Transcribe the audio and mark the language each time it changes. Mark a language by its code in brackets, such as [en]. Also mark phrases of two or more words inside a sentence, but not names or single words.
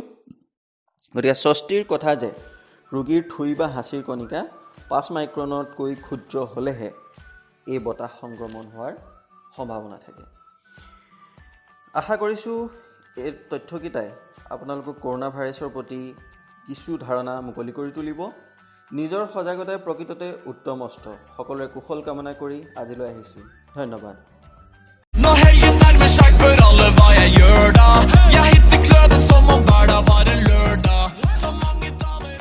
[as] গতিকে স্বস্তিৰ কথা যে ৰোগীৰ থুই বা হাঁচিৰ কণিকা 5 মাইক্ৰনতকৈ ক্ষুদ্ৰ হ'লেহে এই বতাহ সংক্ৰমণ হোৱাৰ সম্ভাৱনা থাকে। আশা কৰিছোঁ এই তথ্যকেইটাই আপোনালোকক কৰোণা ভাইৰাছৰ প্ৰতি কিছু ধাৰণা মুকলি কৰি তুলিব। নিজৰ সজাগতাই প্ৰকৃততে উত্তম অস্ত্ৰ। সকলোৰে কুশল কামনা কৰি আজিলৈ আহিছোঁ। ধন্যবাদ। [no] Nå helgen nærmer seg, spør alle hva jeg gjør da. Jeg hitter kløden som om hverdag var en lørdag. Så mange